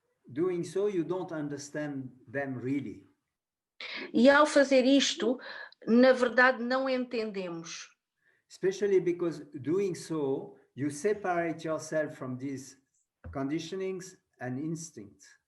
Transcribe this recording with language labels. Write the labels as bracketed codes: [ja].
[en] Doing so, you don't understand them really. [pt] E ao fazer isto, na verdade, não entendemos. [en] Especially because doing so, you separate yourself from these conditionings and instincts.